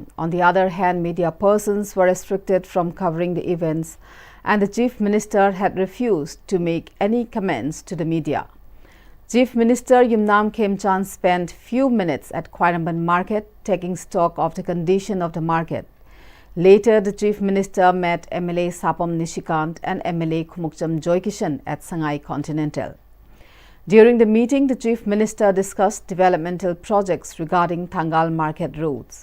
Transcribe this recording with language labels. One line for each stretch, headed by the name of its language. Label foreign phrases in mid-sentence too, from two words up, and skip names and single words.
English: On the other hand, media persons were restricted from covering the events and the Chief Minister had refused to make any comments to the media. Chief Minister Yumnam Khemchan spent few minutes at Khwaramban market taking stock of the condition of the market. Later, the Chief Minister met MLA Sapam Nishikant and MLA Khumukcham Joykishan at Sangai Continental. During the meeting, the Chief Minister discussed developmental projects regarding Thangal market roads.